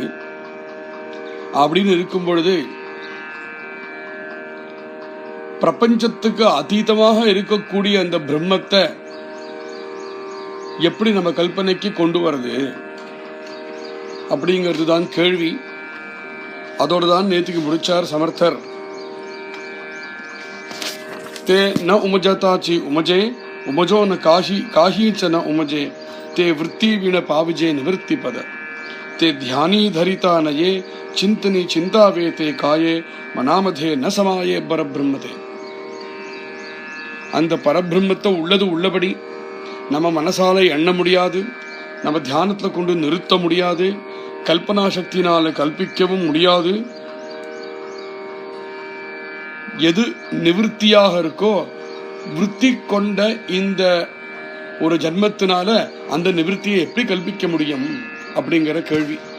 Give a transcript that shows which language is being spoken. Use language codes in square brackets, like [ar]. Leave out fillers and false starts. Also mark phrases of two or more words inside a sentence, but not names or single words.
[ta] அப்படின்னு இருக்கும் பொழுது பிரபஞ்சத்துக்கு அதீதமாக இருக்கக்கூடிய அந்த பிரம்மத்தை எப்படி நம்ம கல்பனைக்கு கொண்டு வருது அப்படிங்கிறது தான் கேள்வி. அதோடு தான் நேற்றுக்கு முடிச்சார் சமர்த்தர். [mr] ते न उमजताची उमजे उमजो न काही च न उमजे ते वृत्ती विण पाविजे निवृत्ति पद ते ध्यानी धरिता नये चिंतनी चिंतावे ते काये मनामधे न समाये परब्रह्मते. [ta] அந்த பரபிரம்மத்தை உள்ளது உள்ளபடி நம்ம மனசால எண்ண முடியாது, நம்ம தியானத்துல கொண்டு நிறுத்த முடியாது, கல்பனா சக்தினால கல்பிக்கவும் முடியாது. எது நிவர்த்தியாக இருக்கோ விருத்தி கொண்ட இந்த ஒரு ஜன்மத்தினால அந்த நிவர்த்தியை எப்படி கல்பிக்க முடியும் அப்படிங்கிற கேள்வி.